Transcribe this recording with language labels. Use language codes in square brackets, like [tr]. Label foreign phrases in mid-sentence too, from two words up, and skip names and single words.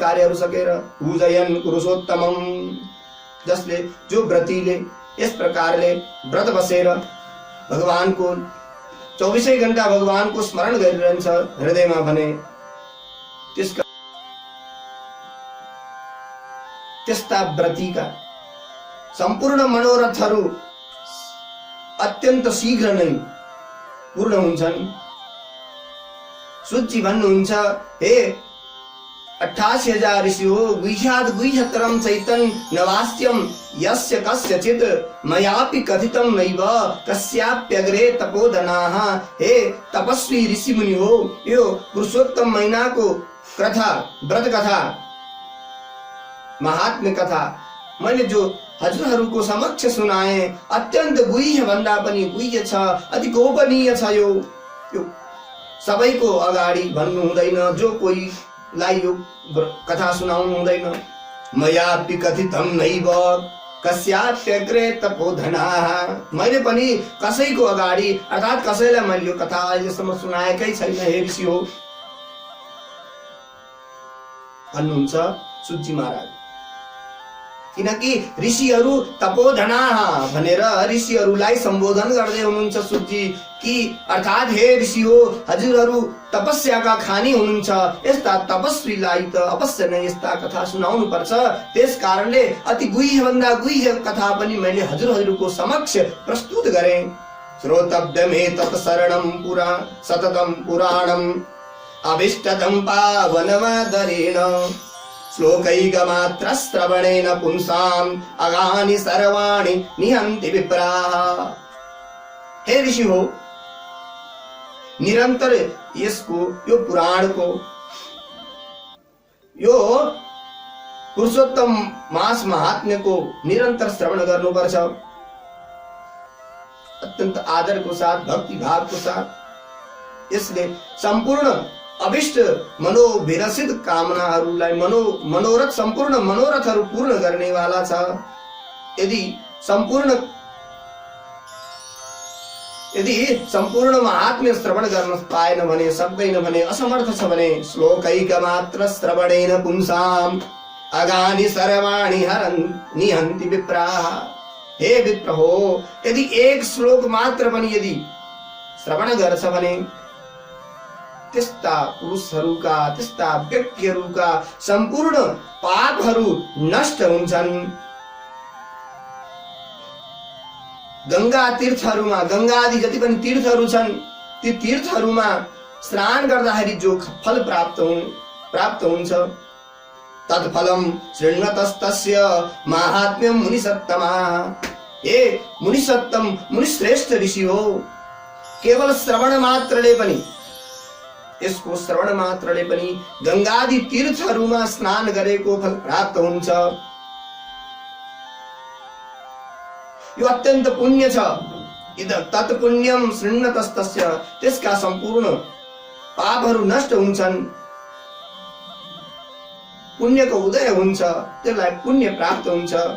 [ne] कार्यहरू सकेर [sa] पूजयन् पुरुषोत्तमम [ne] जसले जो व्रतीले यस प्रकारले व्रत बसेर भगवान को 24 घण्टा भगवान को स्मरण गरिरहन्छ हृदयमा भने त्यस्ता व्रतीका सम्पूर्ण मनोरथहरू अत्यन्त शीघ्र नै पूर्ण हुन्छन्। सूची भन्नुहुन्छ हे 88,000 ऋषि हो [sa] गुह्याद गुह्यतरम चैतन नवास्यम यस्य कस्यचित् मयापि कथितं नैव कस्याप्यग्रे तपोधनाः। [ne] हे तपस्वी ऋषि मुनि हो यो पुरुषोत्तम महीनाको कथा व्रत कथा महात्म्य कथा मैले जो हजुरहरूको समक्ष सुनाए अत्यन्त गुह्य भन्दा पनि गुह्य छ, अति गोपनीय छ। यो सबैको अगाडि भन्नु हुँदैन, जो कोहीलाई यो कथा सुनाउनु हुँदैन। [sa] मयापि कथितं नैव कस्याप्यग्रे तपोधनाः। [ne] मैले पनि कसैको अगाडि अर्थात् कसैलाई मैले यो कथा अहिलेसम्म सुनाएकै छैन हे ऋषि हो भन्नुहुन्छ सूची महाराज। किनकि ऋषिहरू तपोधनाः भनेर ऋषिहरूलाई सम्बोधन गर्दै हुनुहुन्छ सूची कि अर्थात् हे ऋषि हो हजुरहरू तपस्याका खानी हुनुहुन्छ, यस्ता तपस्वीलाई त अवश्य नै यस्ता कथा सुनाउनु पर्छ। त्यस कारणले अति गुह्य भन्दा गुह्य कथा पनि मैले हजुरहरूको समक्ष प्रस्तुत गरे। [sa] श्रोतव्यमेतत् शरणं पुरा सततं पुराणम् अभिष्टदं पावनमादरेण श्लोकैकमात्र श्रवणेन पुंसाम् अगानि सर्वाणि निहन्ति विप्राः। [ne] हे ऋषि हो निरन्तर यसको यो पुराणको यो पुरुषोत्तम मास महात्म्यको निरन्तर श्रवण गर्नुपर्छ। अत्यन्त आदरको साथ भक्ति भावको साथ यसले सम्पूर्ण अभिष्ट मनोभिरसित कामनाहरूलाई मनोरथ सम्पूर्ण मनोरथहरू पूर्ण गर्नेवाला छ। यदि सम्पूर्ण महात्म्य श्रवण गर्न पाएन भने, सक्दैन भने, असमर्थ छ भने [sa] श्लोकैकमात्र श्रवणेन पुंसाम् अगानि सर्वाणि निहन्ति विप्राः। [ne] हे विप्र हो यदि एक श्लोक मात्र पनि यदि श्रवण गर्छ भने त्यस्ता पुरुषहरूका त्यस्ता व्यक्तिहरूका सम्पूर्ण पापहरू नष्ट हुन्छन्। गंगा तीर्थहरूमा गंगा आदि जति पनि तीर्थहरू छन् ती तीर्थहरूमा स्नान गर्दाखेरि जो फल प्राप्त हुन्छ [sa] तत्फलम शृण्वतस्तस्य माहात्म्यं मुनिसत्तमाः। [ne] हे मुनिसत्तम मुनिश्रेष्ठ ऋषि हो केवल श्रवण मात्रले पनि यसको श्रवण मात्रले पनि गंगादि तीर्थहरूमा स्नान गरेको फल प्राप्त हुन्छ। यो अत्यन्त पुण्य छ। [sa] इद तत्पुण्यम शृण्वतस्तस्य [ne] त्यसका सम्पूर्ण पापहरू नष्ट हुन्छन्, पुण्यको उदय हुन्छ, त्यसलाई पुण्य प्राप्त हुन्छ।